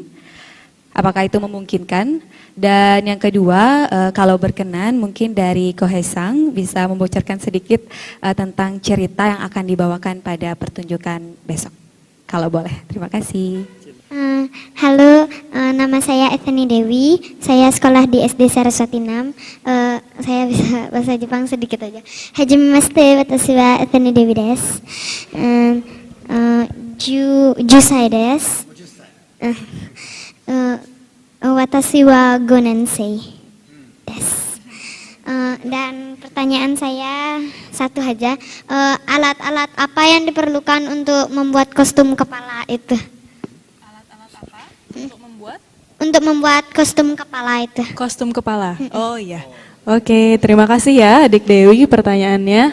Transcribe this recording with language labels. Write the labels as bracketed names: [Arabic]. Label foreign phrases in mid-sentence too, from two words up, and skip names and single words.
[Indonesian] Apakah itu memungkinkan? Dan yang kedua, kalau berkenan mungkin dari Ko Hae Sang bisa membocorkan sedikit tentang cerita yang akan dibawakan pada pertunjukan besok. Kalau boleh, terima kasih. Halo, nama saya Eveni Dewi. Saya sekolah di SD Saraswati 6. Saya bisa bahasa Jepang sedikit aja. [Japanese] はじめまして、私はEveni Dewiです. 十歳です. 私は五年生です. [Indonesian] Dan pertanyaan saya satu aja, alat-alat apa yang diperlukan untuk membuat kostum kepala itu? Alat-alat apa untuk membuat kostum kepala itu? kostum kepala? Oh iya. Oke, terima kasih ya Adik Dewi pertanyaannya.